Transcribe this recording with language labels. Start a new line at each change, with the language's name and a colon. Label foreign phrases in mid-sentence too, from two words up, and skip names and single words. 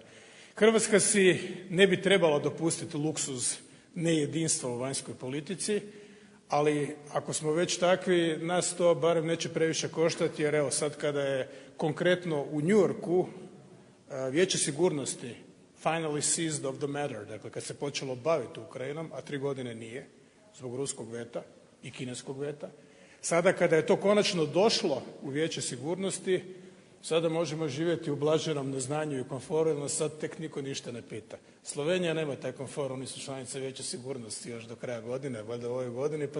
Croatian: Hrvatska si ne bi trebala dopustiti luksuz nejedinstva u vanjskoj politici, ali ako smo već takvi, nas to barem neće previše koštati, jer evo sad kada je konkretno u New Yorku Vijeće sigurnosti
English: finally seized of the matter,
Croatian: dakle kad se počelo baviti Ukrajinom, a 3 godine nije, zbog ruskog veta i kineskog veta, sada kada je to konačno došlo u Vijeće sigurnosti, sada možemo živjeti u blaženom neznanju i komforu, jer nas sad tek niko ništa ne pita. Slovenija nema taj komfor, oni su članice Vijeća sigurnosti još do kraja godine, valjda u ovoj godini, pa